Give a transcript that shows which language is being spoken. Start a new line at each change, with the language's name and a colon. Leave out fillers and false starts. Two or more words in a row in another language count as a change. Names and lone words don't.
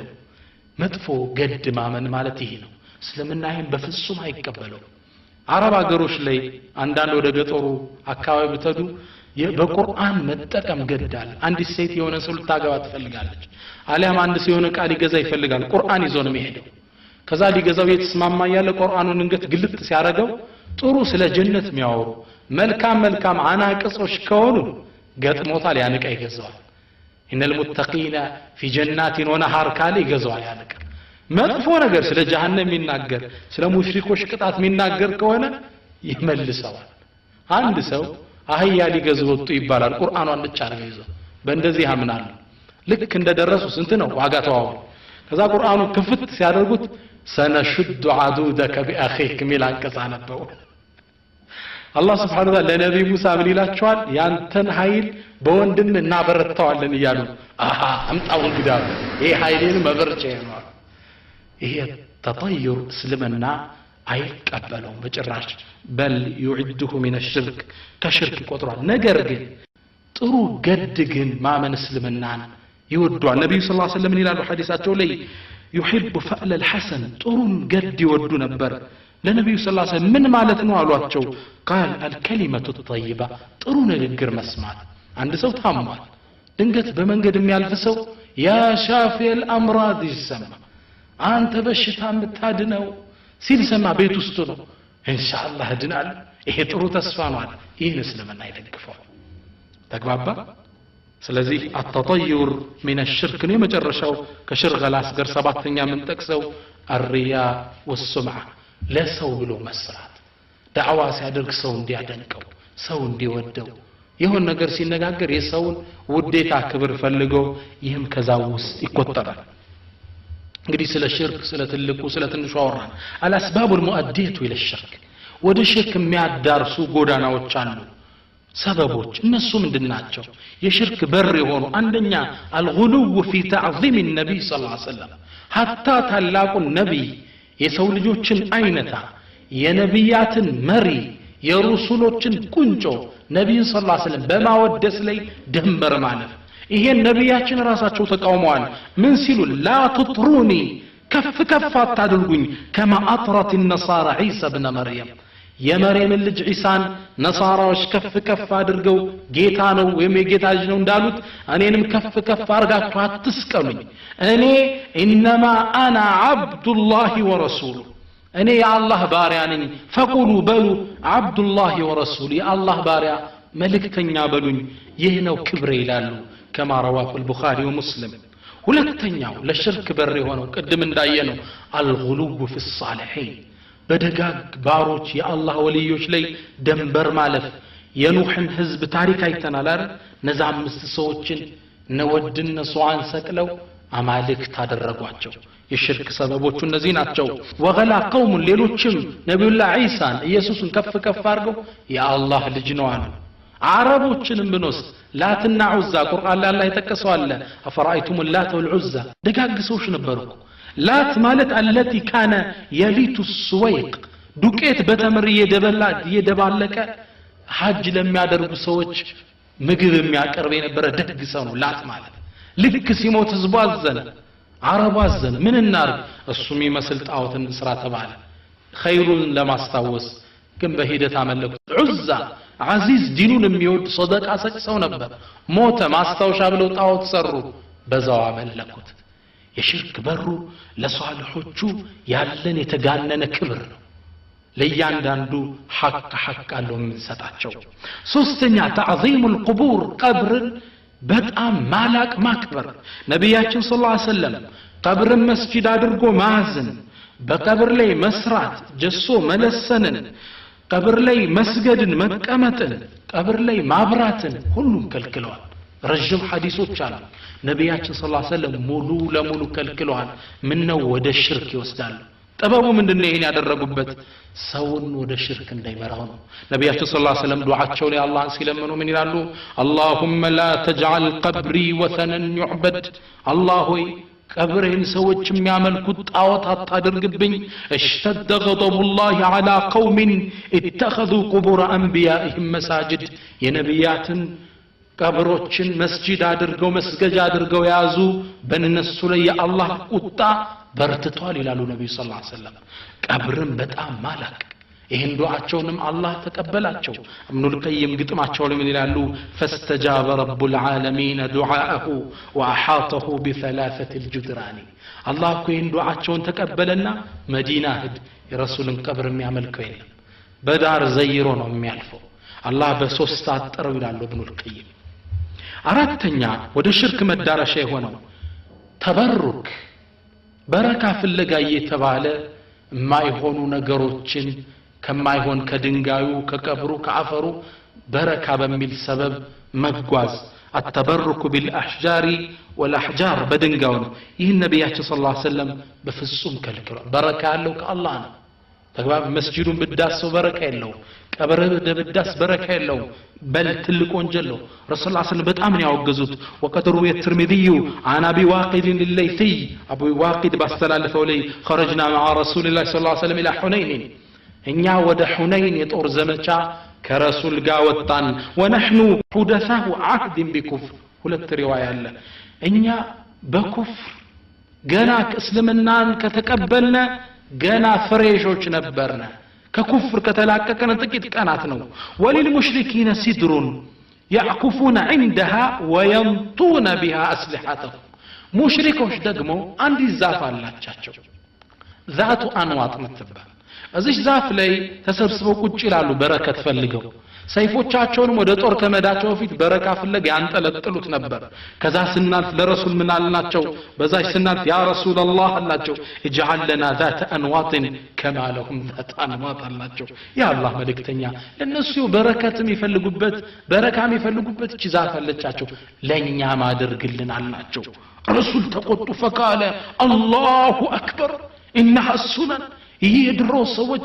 Amharic: መጥፎ ገድ ማመን ማለት ይሄ ነው እስልምና ይሄን በፍጹም አይቀበለው አረብ አገሮች ላይ አንዳንድ ወደ ገጠሩ አካባቢ ብትዱ በቁርአን መጠቀም ገዳል አንድ ሴት የሆነ ሰው ልታገባ ትፈልጋለች አሊያም አንድ ሰው የሆነ ቃል ይገዛ ይፈልጋል ቁርአን ይዞ ነው የሚሄደው ከዛ ሊገዛው የተስማማ ያለ ቁርአኑን እንገት ግልጥ ሲያረጋው ጥሩ ስለ ጀነት የሚያወሩ መልካም አናቅጾች ከሆኑ ገጥሞታል ያንቃ ይገዛዋል
Arabic: ان المتقين في جنات ونهر
Amharic: ካለ ይገዛዋል ያንቃ መጥፎ ነገር ስለ ጀሃነም የሚናገር ስለ ሙሽሪኮች ቅጣት የሚናገር ከሆነ ይመልሰዋል አንድ ሰው አህያ ሊገዙ ወጡ ይባላል ቁርአኑን ብቻ ነው ይዘው በእንደዚህ ያምናሉ ልክ እንደደረሱ ስንት ነው ዋጋ ተዋው ከዛ ቁርአኑ ክፍት ሲያደርጉት
Arabic: سنشد عضدك بأخيك
Amharic: ሚል አንቀጽ አነበው አላህ
Arabic: سبحانه وتعالى
Amharic: ለነብዩ ሙሳ ምን ይላቸዋል ያንተን ኃይል በወንድም እናበረታዋለን ይያሉ አሃ አምጣው እንግዳ ይሄ ኃይሌን መበርቻ ነው ይሄ ተጠይር እስልምና አይቀበለውም በጭራሽ በል
Arabic: يعده من الشرك
Amharic: ከሽርክ ይቆጥራል ነገር ግን ጥሩ ገድ ግን ማመን እስልምናን ይወዷል ነብዩ ሰለላሁ
Arabic: عليه وسلم
Amharic: ይላሉ ሐዲሳቸው ላይ
Arabic: يحب فعل الحسن
Amharic: ጥሩን ገድ ይወዱ ነበር ለነብዩ
Arabic: صلى الله عليه وسلم
Amharic: ምን ማለት ነው አሏቸው
Arabic: قال الكلمه الطيبه
Amharic: ጥሩ ንግግር መስማት አንድ ሰው ታሟል ድንገት በመንገድ የሚያልፍ ሰው
Arabic: يا شافي الامراض
Amharic: ይሰማ አንተ በሽታ የምታድነው ሲል ሰማ ቤት ውስጥ ነው ኢንሻአላህ ድናል ይሄ ጥሩ ተስፋ ነው አለ ይህን እስልምና ይደግፈዋል ተግባባ ስለዚህ
Arabic: التطير من الشرك
Amharic: ነው የመጨረሻው ከሽርክ ላስገር ሰባተኛ ምን ጠቅሰው
Arabic: الرياء والسمعه
Amharic: ለሰው ብሎ መስራት ዳዕዋ ሲያደርግ ሰው እንዲያደንቀው ሰው እንዲወደው ይሁን ነገር ሲነጋገር የሰውን ውዴታ ክብር ፈልገው ይህም ከዛው ውስጥ ይቆጠራል እንግዲህ ስለ ሽርክ ስለ ትልቁ ስለ ትንሹ አወራን
Arabic: الاسباب المؤديه الى الشرك
Amharic: ወደ ሽርክ የሚያዳርሱ ጎዳናዎች አሉ ሰበቦች እነሱ ምንድናቸው የሽርክ በር የሆኑ አንደኛ
Arabic: الغلو في تعظيم النبي صلى الله عليه وسلم حتى
Amharic: ታላቁ ነብይ የሰው ልጆችን አይነታ የነብያትን መሪ የሩሱሎችን ቁንጮ ነብይ
Arabic: صلى الله عليه وسلم
Amharic: በማወደስ ላይ ድንበር ማለፍ ይሄን ነብያችን ራሳቸው ተቃውመዋል ምን ሲሉ
Arabic: لا تطروني كف كف
Amharic: አታድርጉኝ
Arabic: كما اطرت النصارى عيسى ابن مريم
Amharic: የመርየም ልጅ ዒሳን ነሳራዎች ከፍ ከፍ አድርገው ጌታ ነው ወይም የጌታ ልጅ ነው እንዳሉት እኔንም ከፍ ከፍ አርጋችሁ አትስቀሉኝ እኔ
Arabic: انما انا عبد الله ورسوله
Amharic: እኔ የአላህ ባሪያ ነኝ ፈቁሉ በሉ
Arabic: عبدالله ورسول
Amharic: የአላህ ባሪያ መልእክተኛ በሉኝ ይህ ነው ክብሬ ይላሉ
Arabic: كما رواه البخاري ومسلم
Amharic: ሁለተኛው ለሽርክ በር የሆነው ቅድም እንዳየነው
Arabic: الغلو في
Amharic: الصالحين በደጋግ ባሮች የአላህ ወልዮች ላይ ደንበር ማለፍ የኑህን ህዝብ ታሪክ አይተናል አይደል ነዛ አምስት ሰዎችን ነወድን ሷን ሰቅለው አማልክት አደረጓቸው የሽርክ ሰበቦቹ እነዚህ ናቸው ወገላ قوم ሌሎችም ነብዩላህ ዒሳን ኢየሱስን ከፍ ከፍ አድርገው የአላህ ልጅ ነው አሉ አረቦችንም ብንወስድ ላትና ዑዛ ቁርአን ላይ አላህ የተከሰው አለ
Arabic: أفرأيتم اللات والعزى
Amharic: ደጋግ ሰዎች ነበሩ ላት ማለት
Arabic: التي كان يليت السويق
Amharic: ዱቄት በተምር የደባለቀ ሐጅ ለሚያደርጉ ሰዎች ምግብ የሚያቀርብ የነበረ ደግ ሰው ነው ላት ማለት ልክ ሲሞት ህዝቡ አዘነ አረብ አዘነ ምን እናርግ እሱ የሚመስል ጣዖትን ስራ ተባለ ኸይሩን ለማስታወስ ግን በሂደት አመለኩት ዑዛ አዚዝ ዲኑን የሚወድ ሰደቃ ሰጭ ሰው ነበር ሞተ ማስታወሻ ብለው ጣዖት ሰሩ በዛው አመለኩት የሽርክ በሩ ለሷልሖቹ ያለን የተጋነነ ክብር ነው ለያንዳንዱ ሐቅ አለው የምንሰጣቸው ሶስተኛ
Arabic: تعظيم القبور
Amharic: ቀብርን በጣም ማላቅ ማክበር ነብያችን
Arabic: صلى الله عليه وسلم
Amharic: ቀብርን መስጂድ አድርጎ ማዘን በቀብር ላይ መስራት ጀሶ መለሰንን ቀብር ላይ መስገድን መቀመጥን ቀብር ላይ ማብራትን ሁሉም ከልክለዋል ረጅም ሐዲሶች አሉ ነብያችን
Arabic: صلى الله عليه
Amharic: ወሰለም ሙሉ ለሙሉ ከልክለዋል ምን ነው ወደ ሽርክ ይወስዳሉ ጠበቡ ምንድነው ይሄን ያደረጉበት ሰውን ወደ ሽርክ እንዳይመራው ነው ነብያችን
Arabic: صلى الله عليه وسلم
Amharic: ዱዓቸው ላይ አላህን ሲለምኑ ምን ይላሉ
Arabic: اللهم لا تجعل قبري وثنا يعبد
Amharic: الله ሆይ ቀብሬን ሰዎች የሚያመልኩት ጣዖት አታድርግብኝ
Arabic: اشتد غضب الله على قوم اتخذوا قبور انبيائهم مساجد
Amharic: የነብያትን ቀብሮችን መስጂድ አድርገው መስገጃ አድርገው ያዙ በእነሱ ላይ የአላህ ቁጣ በርትቷል ይላሉ ነብዩ ሰለላሁ
Arabic: عليه وسلم
Amharic: ቀብርን በጣም ማላቅ ይሄን ዱዓቸውንም አላህ ተቀበላቸው ኢብኑል ቀይም ግጥማቸው ላይ ምን ይላሉ
Arabic: فاستجاب رب العالمين دعاءه واحاطه بثلاثه الجدران
Amharic: አላህ እኮ ይሄን ዱዓቸውን ተቀበለና መዲና ሄድ የረሱልን ቀብር የሚያመልከው የለም በዳር ዘይሮ ነው የሚያልፈው አላህ በሶስት አጥረው ይላሉ ኢብኑል ቀይም አራተኛ ወደ ሽርክ መዳረሻ የሆነው ተበሩክ በረካ ፍለጋ እየተባለ የማይሆኑ ነገሮችን ከማይሆን ከድንጋዩ ከቀብሩ ከአፈሩ በረካ በሚል ሰበብ መጓዝ
Arabic: التبرك بالاحجار والاحجار
Amharic: بدنጋው ይህ ነብያችን
Arabic: صلى الله عليه وسلم
Amharic: በፍጹም ከልክሏል በረካ ያለው ከአላህ ነው ተግባብ መስጂዱን ብዳሰው በረካ የለው ቀብር ብዳስ በረካ የለው በል ትልቅ ወንጀል ነው ረሱል ሰለላሁ በጣም ነው ያወገዙት ወቀተሩ የትርሚዚ
Arabic: عن ابي واقد الليثي ابو واقد
Amharic: ባስተላለፈው ላይ
Arabic: خرجنا مع رسول الله صلى الله عليه وسلم الى حنين
Amharic: እኛ ወደ ሁነይን የጦር ዘመቻ ከረሱል ጋር ወጣን
Arabic: ونحن حدثاء عهد بكفر
Amharic: ሁለት ሪዋያ አለ እኛ በኩፍር ገና እስልምናን ከተቀበልነ ገና ፍሬሾች ነበርና ከኩፍር ከተላቀቀን ጥቂት ቀናት ነው
Arabic: وللمشركين سدر يعكفون عندها وينطون بها اسلحتهم
Amharic: ሙሽሪኮች ደግሞ አንድ ዛፍ አላቸው ዛቱ አንዋጥ ምትባል እዚህ ዛፍ ላይ ተሰብስበው ቁጭ ይላሉ በረከት ፈልገው ሰይፎቻቸውን ወደ ጦር ከመዳቸው ፊት በረካ ፍለጋ ያንጠለጥሉት ነበር ከዛ ስናልፍ ለረሱል ምን አልናቸው በዛች ስናልፍ
Arabic: يا رسول الله
Amharic: አላቸው
Arabic: اجعل لنا ذات انواط كما لهم ذات انواط
Amharic: አላቸው ያ አላህ መልእክተኛ ለነሱ በረከትም ይፈልጉበት በረካም ይፈልጉበት እቺ ዛፍ አለቻቸው ለኛ ማድርግልን አላቸው ረሱል ተቆጡ
Arabic: فقال الله اكبر انها السنن يدرو
Amharic: ሰዎች